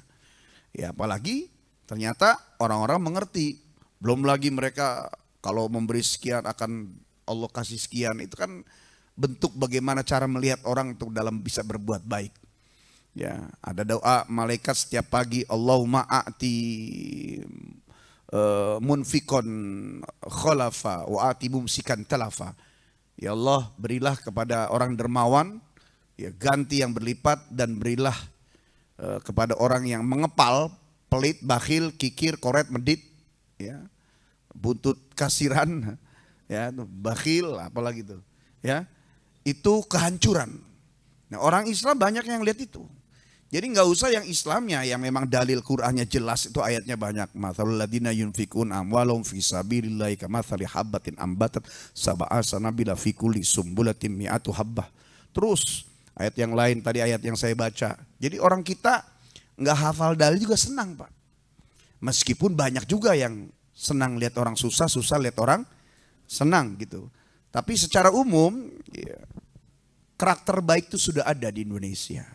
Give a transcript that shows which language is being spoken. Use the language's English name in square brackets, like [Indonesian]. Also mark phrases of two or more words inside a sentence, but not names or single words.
[Indonesian] Ya, apalagi ternyata orang-orang mengerti. Belum lagi mereka kalau memberi sekian akan Allah kasih sekian. Itu kan bentuk bagaimana cara melihat orang untuk dalam bisa berbuat baik. Ya, ada doa malaikat setiap pagi, [Arabic] اللهم أعط منفقا خلفا وأعط ممسكا تلفا. [Indonesian] Ya Allah, berilah kepada orang dermawan, ya, ganti yang berlipat, dan berilah kepada orang yang mengepal, pelit, bakhil, kikir, koret, medit, ya, buntut kasiran, ya, bakhil, apalagi itu, ya, itu kehancuran. Nah, orang Islam banyak yang lihat itu. Jadi nggak usah yang Islamnya yang memang dalil Qur'annya jelas, itu ayatnya banyak. [Arabic] مثل الذين ينفقون أموالهم في سبيل الله كمثل حبة أنبتت سبع سنابل في كل سنبلة مائة حبة. [Indonesian] Terus ayat yang lain tadi, ayat yang saya baca. Jadi orang kita nggak hafal dalil juga senang, Pak. Meskipun banyak juga yang senang lihat orang susah, susah lihat orang senang gitu. Tapi secara umum, ya, karakter baik itu sudah ada di Indonesia.